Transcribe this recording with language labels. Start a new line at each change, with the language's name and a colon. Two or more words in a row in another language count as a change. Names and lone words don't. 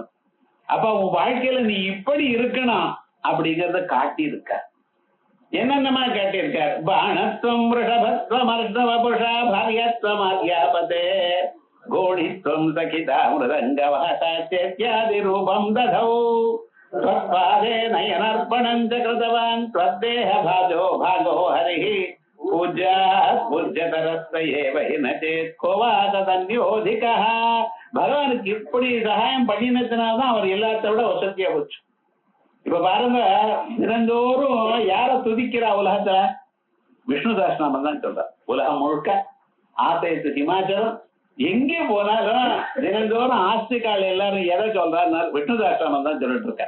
Tamil: அப்ப உன் வாழ்க்கையில நீ இப்படி இருக்கணும் அப்படிங்கறத காட்டியிருக்க. என்னென்னமா காட்டியிருக்கார்?
Sanskrit: बाणत्वं ऋषभत्वं अर्धवपुषा भार्यात्वं अध्यापते घोणित्वं सखिता मृदङ्गवाद्यादि रूपं ददौ त्वत्पादे नयनार्पणं च कृतवान् त्वद्देह भाजो भागो हरिः पूज्यात् पूज्यतरस्य एव हि न चेत् को वा तदन्योधिकः.
Tamil: பகவானுக்கு இப்படி சகாயம் பண்ணினதுனால்தான் அவர் எல்லாத்த விட வசதியா போச்சு. இப்ப பாருங்க, தினந்தோறும் யார துதிக்கிறா உலகத்துல? விஷ்ணு சஹஸ்ரநாமம் தான் சொல்றார். உலகம் முழுக்க ஆசைத்து ஹிமாச்சலம் எங்கே போனாலும் தினந்தோறும் ஆஸ்திகால் எல்லாரும் எதை சொல்றாருன்னா விஷ்ணு சஹஸ்ரநாமம் தான் சொல்லிட்டு இருக்க.